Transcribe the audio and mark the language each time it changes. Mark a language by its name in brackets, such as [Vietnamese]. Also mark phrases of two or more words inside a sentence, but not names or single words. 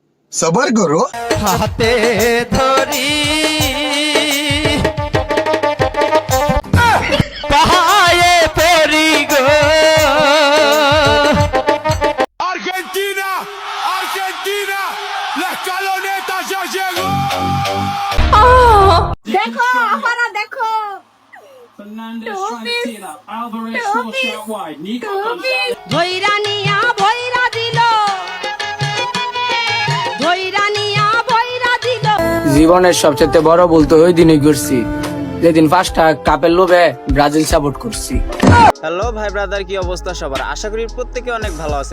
[Hindi] सबर करो [Bangla] হাতে ধরি পায়ে পড়ি গো [Spanish] Argentina, Argentina, la escaloneta ya llegó. [Bangla] দেখো আমারা দেখো [English] Fernandez trying to tee it up. Alvarez full shot wide. Nico comes out. [Bangla] ধইরা নিয়া বইরা দিল ধইরা নিয়া বইরা দিল জীবনের সবচেয়ে বড় ভুল তো ওই দিনই করছি যেদিন ফার্স্টটা কাপের লোভে ব্রাজিল সাপোর্ট করছি। হ্যালো ভাই ব্রাদার, কি অবস্থা সবার? আশা করি প্রত্যেকে অনেক ভালো আছেন।